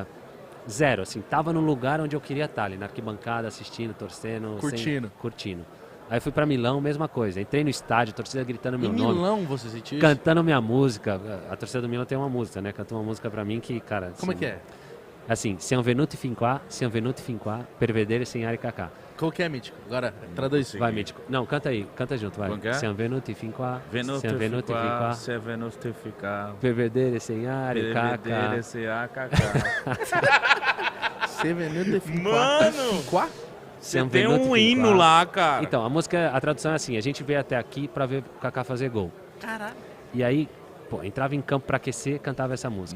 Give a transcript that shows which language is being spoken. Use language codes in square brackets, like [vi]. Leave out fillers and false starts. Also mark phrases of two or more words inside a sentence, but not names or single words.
[pt] Zero, assim, tava no lugar onde eu queria estar, ali na arquibancada, assistindo, torcendo. Curtindo. Aí fui pra Milão, mesma coisa. Entrei no estádio, torcida gritando meu nome. Em Milão você sentiu isso? Cantando minha música. A torcida do Milão tem uma música, né? Cantou uma música pra mim que, cara... Como é que é? Assim, [it] siamo venuti fin qua per vedere segnare Kaká. [pt] Qual que é, Mítico? Agora, traduz. Vai, Mítico. Não, canta aí, canta junto, vai. [it] Siamo venuti fin qua, per vedere segnare Kaká. [pt] Mano! Você tem um hino lá, cara. Então, a música, a tradução é assim, a gente veio até aqui pra ver o Kaká fazer gol. Caralho. E aí, entrava em campo pra aquecer, cantava essa música.